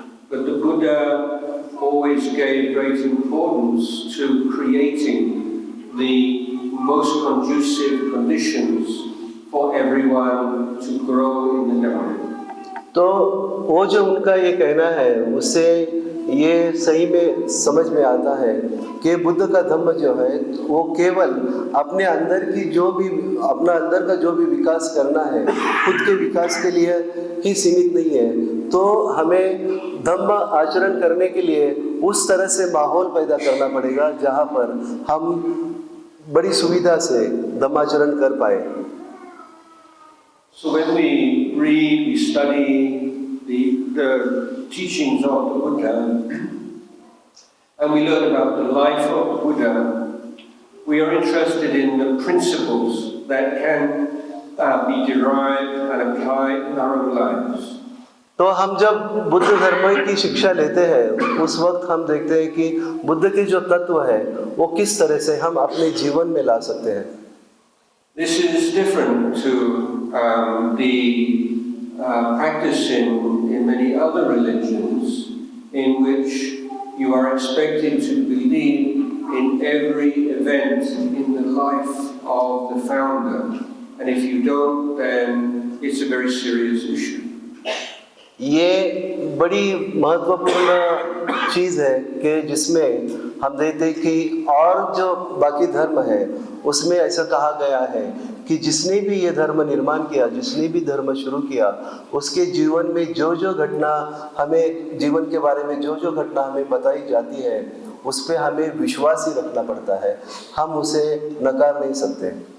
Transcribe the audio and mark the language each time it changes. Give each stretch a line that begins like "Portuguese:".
English: But the Buddha always gave great importance to creating the most conducive conditions for everyone to grow in the Dhamma.
Hindi: तो वो जो उनका ये कहना है उससे ये सही में समझ में आता है कि बुद्ध का धम्म जो है वो केवल अपने अंदर की जो भी अपना अंदर का जो भी विकास करना है खुद के विकास के लिए ही सीमित नहीं है। तो हमें धम्म आचरण करने के लिए उस तरह से माहौल पैदा करना पड़ेगा जहाँ पर हम बड़ी सुविधा से धम्माचरण कर पाए।
English: So when we read, we study the teachings of the Buddha, and we learn about the life of the Buddha, we are interested in the principles that can be derived and applied in our own lives.
Hindi: तो हम जब बुद्ध धर्म की शिक्षा लेते हैं उस वक्त हम देखते हैं कि बुद्ध के जो तत्व है वो किस तरह से हम अपने जीवन में ला सकते हैं।
English: This is different to the practice in many other religions in which you are expected to believe in every event in the life of the founder, and if you don't, then it's a very serious issue.
Hindi: ये बड़ी महत्वपूर्ण चीज़ है कि जिसमें हम देखते हैं कि और जो बाकी धर्म है उसमें ऐसा कहा गया है कि जिसने भी ये धर्म निर्माण किया, जिसने भी धर्म शुरू किया, उसके जीवन में जो जो घटना हमें जीवन के बारे में जो जो घटना हमें बताई जाती है उस पर हमें विश्वास ही रखना पड़ता है, हम उसे नकार नहीं सकते।